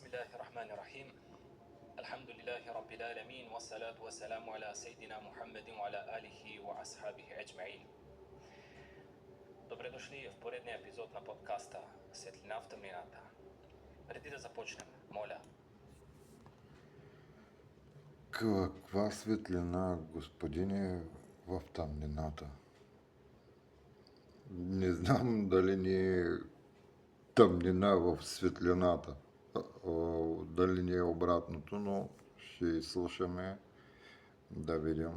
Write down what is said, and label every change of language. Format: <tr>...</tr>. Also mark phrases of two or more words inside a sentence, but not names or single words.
<ar>الرحمن الرحيم. الحمد لله رب العالمين والصلاة والسلام على سيدنا محمد وعلى آله وأصحابه أجمعين.</ar> <bg>Добре дошли в поредния епизод на подкаста Светлина в тъмнината. Преди да започнем, моля. Каква светлина, господине, в тъмнината? Не знам дали ни е тъмнина в светлината, дали ни е обратното, но ще слушаме да видим.</bg>